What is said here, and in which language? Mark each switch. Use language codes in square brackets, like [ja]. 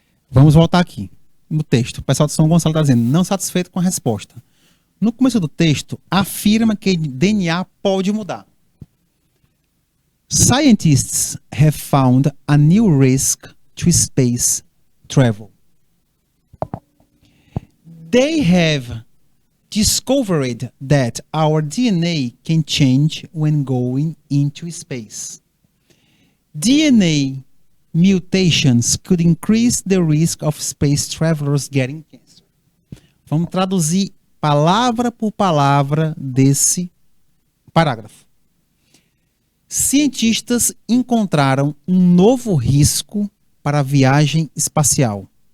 [pt] Vamos voltar aqui no texto. O pessoal de São Gonçalo está dizendo, não satisfeito com a resposta. No começo do texto, afirma que DNA pode mudar. [en] Scientists have found a new risk to space travel. They have discovered that our DNA can change when going into space. DNA mutations could increase the risk of space travelers getting cancer. [pt] Vamos traduzir palavra por palavra desse parágrafo. Cientistas encontraram um novo risco para a viagem espacial.